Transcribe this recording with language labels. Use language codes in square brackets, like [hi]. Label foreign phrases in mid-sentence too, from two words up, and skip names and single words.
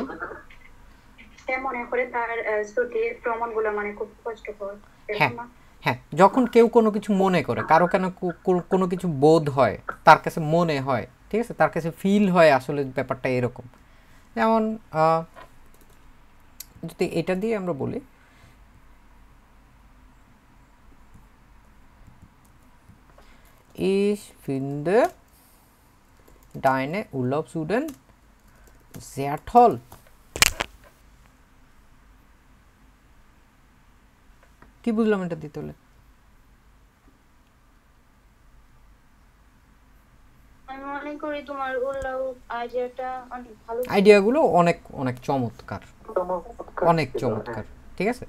[bn] সেম মনে করে তার শ্রুতির প্রমাণগুলো মানে খুব কষ্টকর। হ্যাঁ হ্যাঁ, যখন কেউ কোনো কিছু মনে করে, কারো কেন কোনো কিছু বোধ হয়, তার কাছে মনে হয়, ঠিক আছে, তার কাছে ফিল হয় আসলে ব্যাপারটা এরকম। যেমন যদি এটা দিয়ে আমরা বলি [de] Ich finde deine Urlaubsuden sehr toll. [bn] কি বুঝলাম এটা দিতে হলে? আমি মনে করি তোমার উল্লাউ আইডিয়াটা অনেক ভালো, আইডিয়াগুলো অনেক অনেক চমৎকার, অনেক চমৎকার, ঠিক আছে।